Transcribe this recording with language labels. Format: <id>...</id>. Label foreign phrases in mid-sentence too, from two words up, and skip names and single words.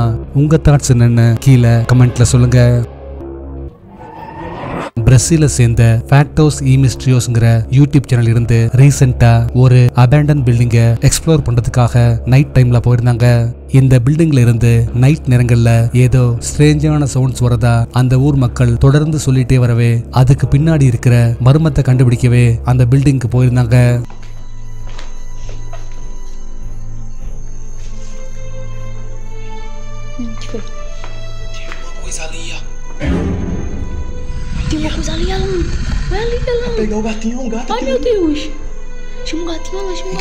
<ta>உங்க தாட்ஸ் என்னன்னு கீழே கமெண்ட்ல சொல்லுங்க. பிரேசில சேர்ந்த ஃபேக்டோஸ் ஈமிஸ்ட்ரியோஸ்ங்கிற</ta> <en>YouTube channel</en> <ta>இருந்து ரீசெண்டா ஒரு</ta> <en>abandoned building explore</en> <ta>பண்றதுக்காக</ta> <en>night time</en> <ta>போயிருந்தாங்க. இந்த பில்டிங்ல இருந்து நைட் நேரங்கள்ல ஏதோ</ta> <en>strange sounds</en> <ta>வரதா அந்த ஊர் மக்கள் தொடர்ந்து சொல்லிட்டே வரவே அதுக்கு பின்னாடி இருக்கிற மர்மத்தை கண்டுபிடிக்கவே அந்த பில்டிங்க்கு போயிருந்தாங்க.</ta> <pt>Tem uma coisa ali, Alan. Vai ali, Alan. Pegar o gatinho, um gato. Ai, meu Deus. Chama um gatinho, Alan. Chama um gatinho.</pt>